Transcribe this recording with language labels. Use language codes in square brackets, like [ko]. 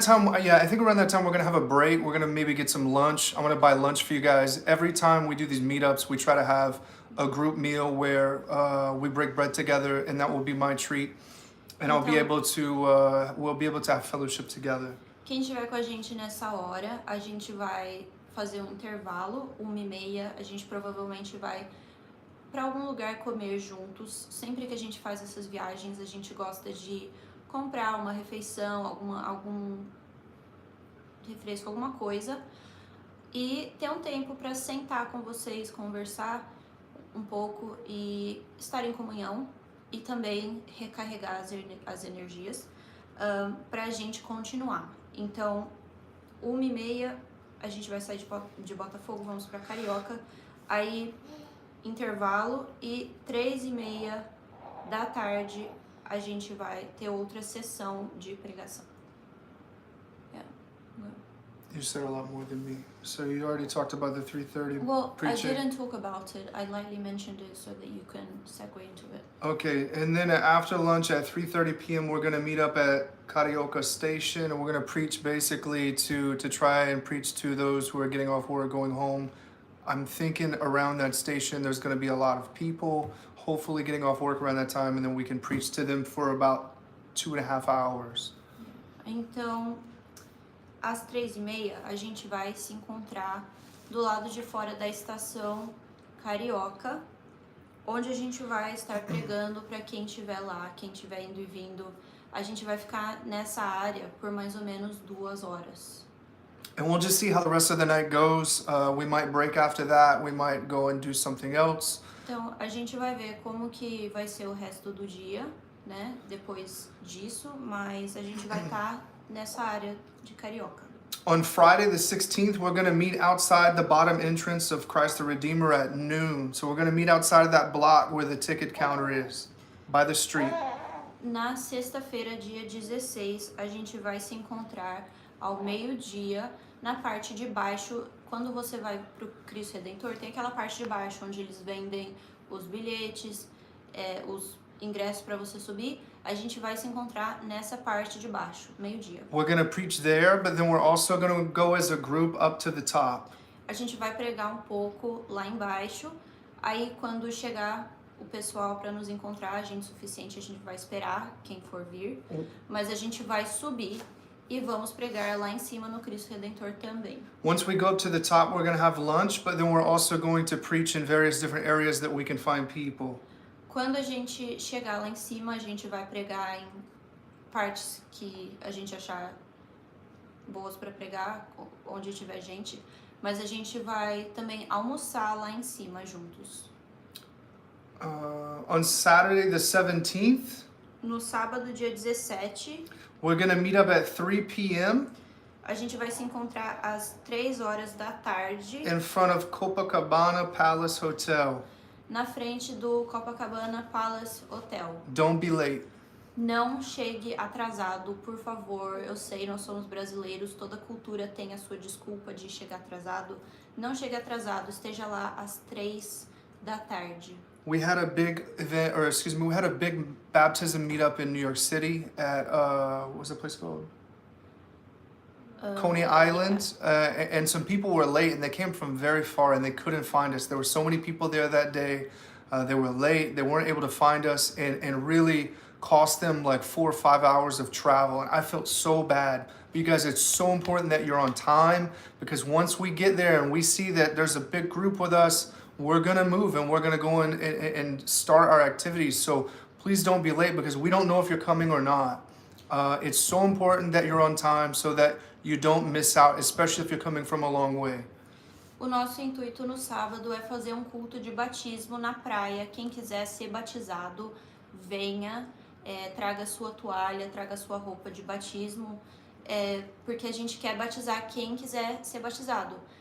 [en] that time, yeah, I think around that time we're gonna have a break. We're gonna maybe get some lunch. I'm gonna buy lunch for you guys. Every time we do these meetups, we try to have a group meal where we break bread together, and that will be my treat. And I'll be [pt] Então- [en] able to, we'll be able to have fellowship together. [pt] Quem estiver com a gente nessa hora, a gente vai fazer um intervalo, 1:30, a gente provavelmente vai para algum lugar comer juntos. Sempre que a gente faz essas viagens, a gente gosta de comprar uma refeição, algum refresco, alguma coisa, e ter um tempo para sentar com vocês, conversar um pouco e estar em comunhão e também recarregar as energias para a gente continuar. Então, 1:30 a gente vai sair de Botafogo, vamos para Carioca, aí intervalo, e 3:30 da tarde a gente vai ter outra sessão de pregação. [en] Yeah. You said a lot more than me. So you already talked about the 3:30 Well, preaching. I didn't talk about it. I lightly mentioned it so that you can segue into it. Okay, and then after lunch at 3:30 p.m. we're gonna meet up at Carioca Station, and we're gonna preach basically to try and preach to those who are getting off work going home. I'm thinking around that station there's gonna be a lot of people, hopefully getting off work around that time, and then we can preach to them for about 2.5 hours. [pt] Então, às 3:30 a gente vai se encontrar do lado de fora da estação Carioca, onde a gente vai estar pregando para quem estiver lá, quem estiver indo e vindo. A gente vai ficar nessa área por mais ou menos 2 horas. [en] And we'll just see how the rest of the night goes. We might break after that. We might go and do something else. [pt] Então, a gente vai ver como que vai ser o resto do dia, né? Depois disso, mas a gente vai estar nessa área de Carioca. [en] On Friday the 16th, we're going to meet outside the bottom entrance of Christ the Redeemer at noon. So we're going to meet outside of that block where the ticket counter is, by the street. [pt] Na sexta-feira, dia 16, a gente vai se encontrar ao meio-dia na parte de baixo. Quando você vai pro Cristo Redentor, tem aquela parte de baixo onde eles vendem os bilhetes, os ingressos para você subir. A gente vai se encontrar nessa parte de baixo, meio-dia. [en] We're going to preach there, but then we're also going to go as a group up to the top. [pt] A gente vai pregar um pouco lá embaixo. Aí, quando chegar o pessoal para nos encontrar, gente suficiente, a gente vai esperar quem for vir. Mas a gente vai subir e vamos pregar lá em cima no Cristo Redentor também. [en] Once we go up to the top, we're going to have lunch, but then we're also going to preach in various different areas that we can find people. [pt] Quando a gente chegar lá em cima, a gente vai pregar em partes que a gente achar boas para pregar, onde tiver gente. Mas a gente vai também almoçar lá em cima juntos. [en] On Saturday the 17th, [pt] No sábado, dia 17, [en] we're going to meet up at 3 p.m. [pt] a gente vai se encontrar às 3 horas da tarde [en] in front of Copacabana Palace Hotel. [pt] na frente do Copacabana Palace Hotel. [en] Don't be late. [pt] Não chegue atrasado, por favor. Eu sei, nós somos brasileiros, toda cultura tem a sua desculpa de chegar atrasado. Não chegue atrasado, esteja lá às 3 da tarde. [en] We had a big event, or excuse me, we had a big baptism meetup in New York City at, what's the place called? Coney Island, and some people were late, and they came from very far, and they couldn't find us. There were so many people there that day. They were late. They weren't able to find us, and really cost them like 4 or 5 hours of travel. And I felt so bad. But you guys, it's so important that you're on time, because once we get there and we see that there's a big group with us, we're gonna move and we're gonna go in and start our activities. So please don't be late, because we don't know if you're coming or not. It's so important that you're on time so that you don't miss out, especially if you're coming from a long way. [pt] O nosso intuito no sábado é fazer um culto de batismo na praia. Quem quiser ser batizado, venha. traga sua toalha, traga sua roupa de batismo, porque a gente quer batizar quem quiser ser batizado.